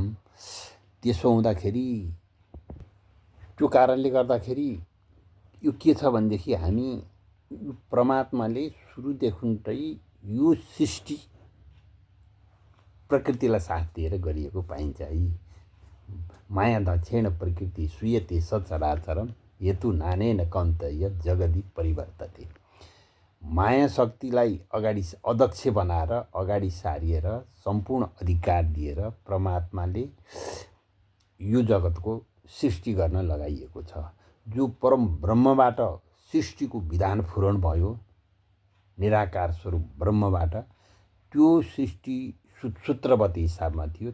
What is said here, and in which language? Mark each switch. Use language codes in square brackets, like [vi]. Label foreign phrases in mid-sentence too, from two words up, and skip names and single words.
[ne] त्यसो हुँदाखेरि त्यो कारणले गर्दाखेरि यो के छ भनेदेखि हामी परमात्माले सुरुदेखि यो सृष्टि प्रकृतिलाई साथ दिएर गरिएको पाइन्छ। [sa] माया दक्षेण प्रकृति श्रूयते सचराचरम हेतु नानेन कन्तय जगदी परिवर्तते। [ne] माया शक्तिलाई अगाडि अध्यक्ष बनाएर अगाडि सारिएर सम्पूर्ण अधिकार दिएर परमात्माले यो जगतको सृष्टि गर्न लगाइएको छ। जो परम ब्रह्मबाट सृष्टिको विधान फुरण भयो, निराकार स्वरूप ब्रह्मबाट त्यो सृष्टि सूत्रवती हिसाबमा थियो।